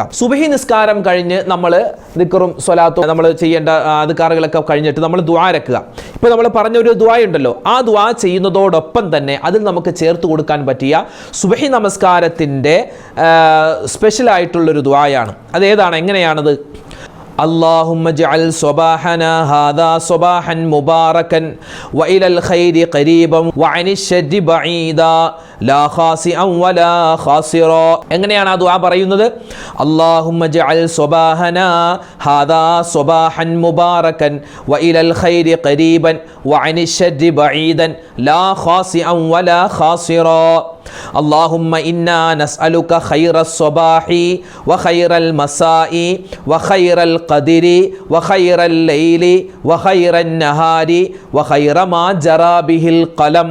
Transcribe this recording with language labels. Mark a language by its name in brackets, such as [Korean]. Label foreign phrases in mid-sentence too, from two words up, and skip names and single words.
[Malayalam] സുബഹി നിസ്കാരം കഴിഞ്ഞ് നമ്മൾ ദിക്റും സ്വലാത്തും നമ്മൾ ചെയ്യേണ്ട അദ്കാറുകളൊക്കെ കഴിഞ്ഞിട്ട് നമ്മൾ ദുആ ഇറക്കുക. ഇപ്പോൾ നമ്മൾ പറഞ്ഞ ഒരു ദുആ ഉണ്ടല്ലോ, ആ ദുആ ചെയ്യുന്നതോടൊപ്പം തന്നെ അതിൽ നമുക്ക് ചേർത്ത് കൊടുക്കാൻ പറ്റിയ സുബഹി നമസ്കാരത്തിൻ്റെ സ്പെഷ്യൽ ആയിട്ടുള്ളൊരു ദുആയാണ്. അതേതാണ്, എങ്ങനെയാണത്? [Arabic] اللهم اجعل صباحنا هذا صباحا مباركا وإلى الخير قريبا وعن الشر بعيدا لا خاسئا ولا خاسرا. [Malayalam] എങ്ങനെയാണ് ആ ദുആ പറയുന്നത്? [Arabic] اللهم اجعل صباحنا هذا صباحا مباركا وإلى الخير قريبا وعن الشر بعيدا لا خاسئا ولا خاسرا. اللهم إنا نسألك خير الصباح وخير المساء وخير القدر وخير الليل وخير النهار وخير ما جرى به القلم.